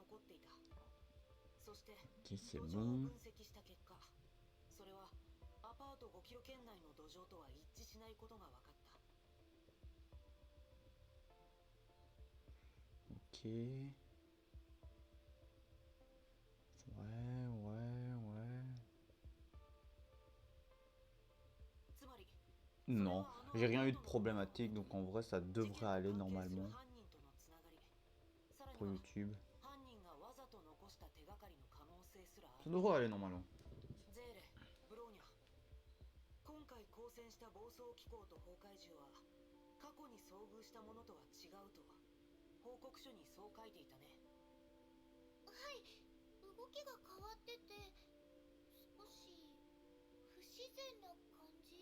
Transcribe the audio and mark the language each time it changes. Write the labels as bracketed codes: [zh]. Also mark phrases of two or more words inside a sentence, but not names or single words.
[fr] Ok, c'est bon. [ja] と5キロ圏内の土壌とは一致しないことが分かった。 [fr] Ok. Ouais. [ja] つまり [fr] Non, j'ai rien eu de problématique, donc en vrai ça devrait aller normalement [ja] 犯人とのつながり、さらに [fr] pour [ja] は [fr] YouTube. [ja] 犯人がわざと残した手がかりの可能性すらあ [fr] Ça [ja] る。 [fr] devrait aller normalement. [ja] ゼーレ、ブローニャ、今回交戦した暴走機構と崩壊獣は過去に遭遇したものとは違うと報告書にそう書いていたね。はい、動きが変わってて少し不自然な感じ。